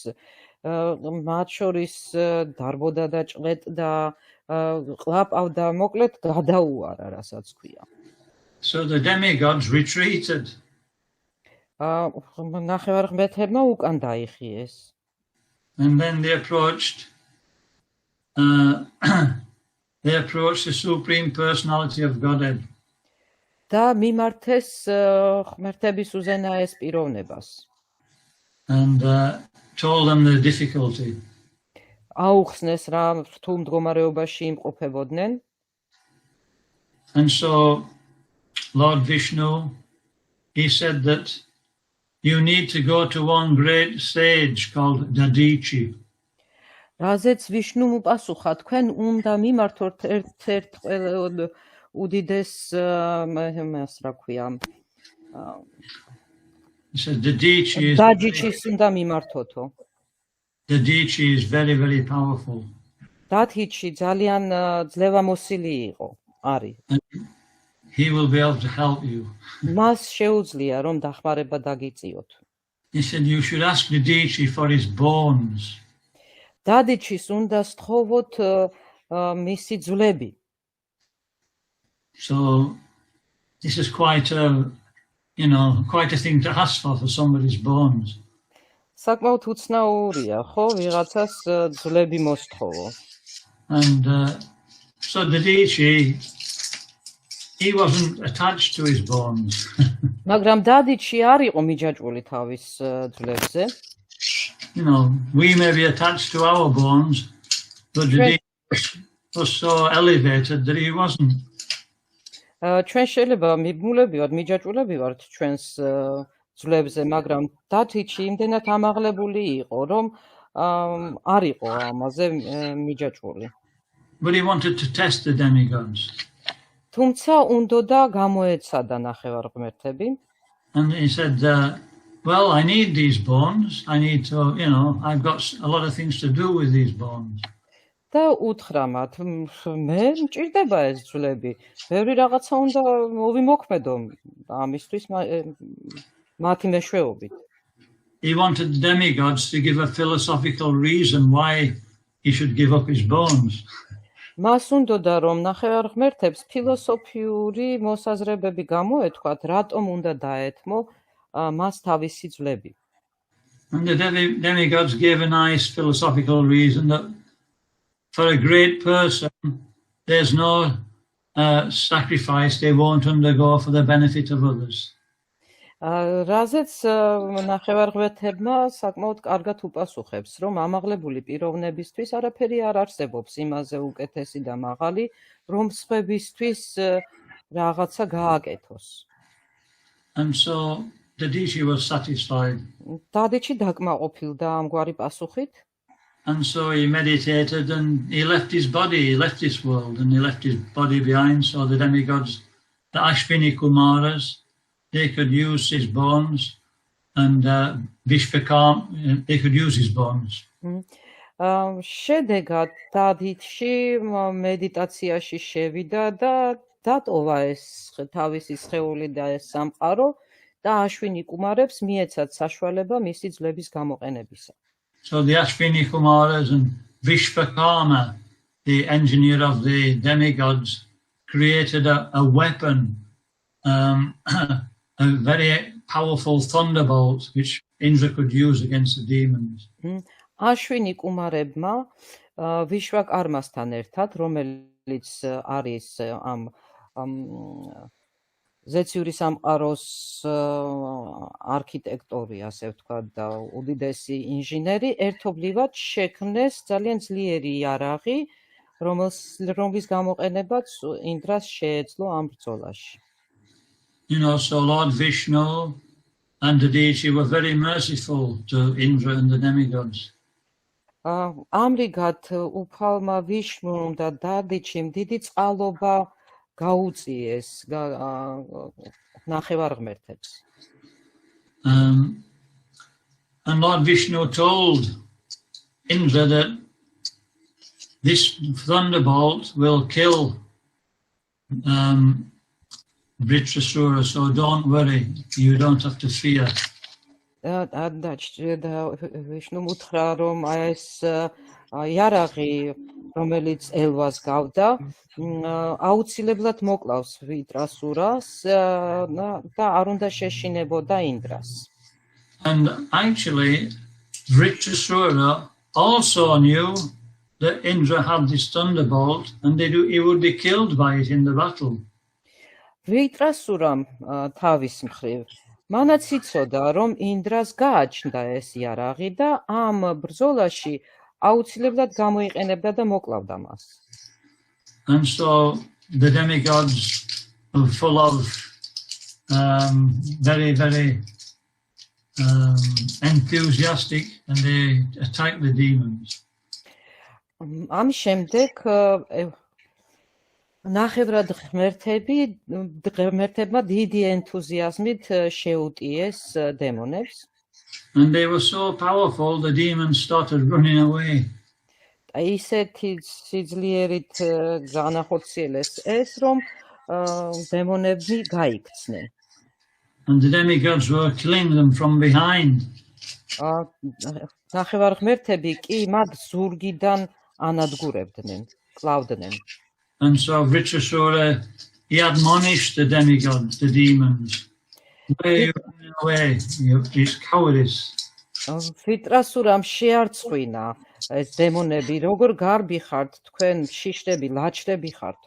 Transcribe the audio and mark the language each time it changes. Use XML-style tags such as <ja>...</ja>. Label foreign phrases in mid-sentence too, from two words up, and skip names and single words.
<ka>მათ შორის დარბოდა და ჭყეტდა, ყლაპავდა, მოკლედ გადაუარა, რასაც ქვია.</ka> <en>So the demigods retreated.</en> <ka>ნახევარღმერთებმა უკან დაიხიეს.</ka> <en>And then they approached the Supreme Personality of Godhead.</en> <ka>და მიმართეს ღმერთების უზენაეს პიროვნებას.</ka> <en>And told them the difficulty.</en> <ka>აუხსნეს რა რთულ მდგომარეობაში იმყოფებოდნენ.</ka> <en>And so Lord Vishnu, he said that you need to go to one great sage called Dadichi.</en> <ka>რაზეც ვიშნუმ უპასუხა, თქვენ უნდა მიმართოთ ერთ-ერთ უდიდეს მას რა ქვია.</ka> <en>He said</en> <ka>Dadichis უნდა მიმართოთო.</ka> <en>Dadichi is very, very powerful.</en> <ka>დადიჩი ძალიან ძლევამოსილი იყო, არის.</ka> <en>He will be able to help you.</en> <ka>მას შეუძლია რომ დახმარება დაგიწიოთ.</ka> <en>He said you should ask Dadichi for his bones.</en> <ka>დადიჩის უნდა სთხოვოთ მისი ძვლები.</ka> <en>So this is quite a thing to ask for somebody's bones.</en> <ka>საკმაოდ უცნაურია, ხო, ვიღაცას ძვლები მოსთხოვო.</ka> <en>And so Dadichi, he wasn't attached to his bones.</en> <ka>მაგრამ დადიჩი არ იყო მიჯაჭვული თავის ძვლებზე.</ka> <en>you know, we may be attached to our bones, but the demon was so elevated that he wasn't.</en> <ka>ჩვენ შეიძლება მიბმულებივართ, მიჯაჭვულები ვართ ჩვენს ძვლებზე, მაგრამ დათვიჩი იმდენად ამაღლებული იყო, რომ არ იყო ამაზე მიჯაჭვული.</ka> <en>But he wanted to test the demigods.</en> <ka>თუმცა უნდოდა გამოეცადა ნახევარღმერთები.</ka> <en>And he said, well, I need these bones. I need to, you know, I've got a lot of things to do with these bones.</en> <ka>და უთხრა მათ, მე მჭირდება ეს ძვლები, ბევრი რაღაცა უნდა მოვიმოქმედო ამისთვის მათი მეშვეობით.</ka> <en>He wanted the demigods to give a philosophical reason why he should give up his bones.</en> <ka>მას უნდოდა რომ ნახევარღმერთებს ფილოსოფიური მოსაზრებები გამოეთქვათ, რატომ უნდა დაეთმო მას თავისი ძვლები.</ka> <en>And the demigods gave a nice philosophical reason that for a great person, there's no sacrifice they won't undergo for the benefit of others.</en> <ka>რაზეც ნახევარღმერთებმა საკმაოდ კარგად უპასუხებს, რომ ამაღლებული პიროვნებისთვის არაფერი არ არსებობს იმაზე უკეთესი და მაღალი, რომ სხვებისთვის რაღაცა გააკეთოს.</ka> <en>And so Dadichi was satisfied.</en> <ka>დადიჩი დაკმაყოფილდა ამგვარი პასუხით.</ka> <en>And so he meditated and he left his body, he left this world and he left his body behind. So the demigods, the Ashvini Kumaras, they could use his bones and Vishvakam, they could use his bones.</en> <ka>შედეგად დადიჩი მედიტაციაში შევიდა და დატოვა ეს თავისი სხეული და ეს სამყარო და აშვინი კუმარებს მიეცათ საშუალება მისი ძვლების გამოყენებისა.</ka> <en>So the Ashvini Kumaras and Vishvakarma, the engineer of the demigods, created a weapon, a very powerful thunderbolt which Indra could use against the demons.</en> <ka>აშვინი კუმარებმა ვიშვაკარმასთან ერთად, რომელიც არის ამ ზეციური სამყაროს არქიტექტორი, ასე ვთქვათ, და უდიდესი ინჟინერი, ერთობლივად შექმნეს ძალიან ძლიერი იარაღი, რომლის გამოყენებაც ინდრას შეეძლო ამ ბრძოლაში.</ka> <en>You know, so Lord Vishnu and Dadichi were very merciful to Indra and the demigods.</en> <ka>ამრიგად უფალმა ვიშნუმ და დადიჩიმ დიდი წყალობა გაუწიეს ნახევარღმერთებს.</ka> <en>And Lord Vishnu told Indra that this thunderbolt will kill Vritrasura, so don't worry, you don't have to fear.</en> <ka>ვიშნუმ უთხრა რომ ეს იარაღი, რომელიც ელვას გავდა, აუცილებლად მოკლავს ვიტრასურას და არ უნდა შეშინებოდა ინდრას.</ka> <en>And actually, Vritrasura also knew that Indra had this thunderbolt and he would be killed by it in the battle.</en> <ka>ვიტრასურამ თავის მხრივ მანაც იცოდა, რომ ინდრას გააჩნდა ეს იარაღი და ამ ბრძოლაში აუცილებლად გამოიყენებდა და მოკლავდა მას.</ka> <en>And so the demigods were full of very, very enthusiastic and they attacked the demons.</en> <ka>ამ შემდეგ ნახევრად ღმერთებმა დიდი ენთუზიაზმით შეუტიეს დემონებს.</ka> <en>And they were so powerful, the demons started running away.</en> <ka>ისეთი სიძლიერით განახორციელეს ეს, რომ დემონები გაიქცნენ.</ka> <en>And the demigods were killing them from behind.</en> <ka>ნახევარღმერთები კი მათ ზურგიდან ანადგურებდნენ, კლავდნენ.</ka> <en>And so Vritrasura, he admonished the demigods, the demons. Where are you running away? It's cowardice.</en> <ka>ვიტრასურამ შეარწყვინა ეს დემონები, როგორ გარბი ხართ, თქვენ შიშრები, ლაჭრები ხართო.</ka>